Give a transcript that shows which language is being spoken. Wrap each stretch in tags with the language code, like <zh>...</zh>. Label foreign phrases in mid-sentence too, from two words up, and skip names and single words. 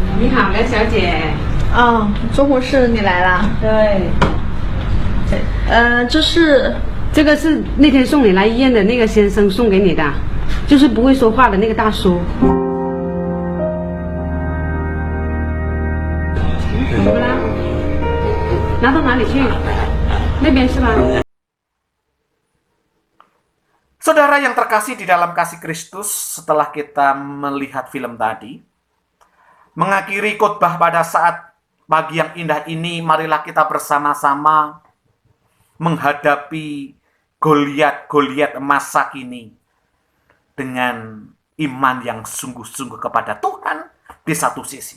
<zh>好，梁小姐。哦，中国市你来啦？对，这是这个是那天送你来医院的那个先生送给你的，就是不会说话的那个大叔。怎么啦？拿到哪里去？那边是吧？</zh> <id>Saudara yang terkasih di dalam kasih Kristus, setelah kita melihat film tadi, mengakhiri khotbah pada saat pagi yang indah ini, marilah kita bersama-sama menghadapi Goliat masa kini dengan iman yang sungguh-sungguh kepada Tuhan di satu sisi.</id>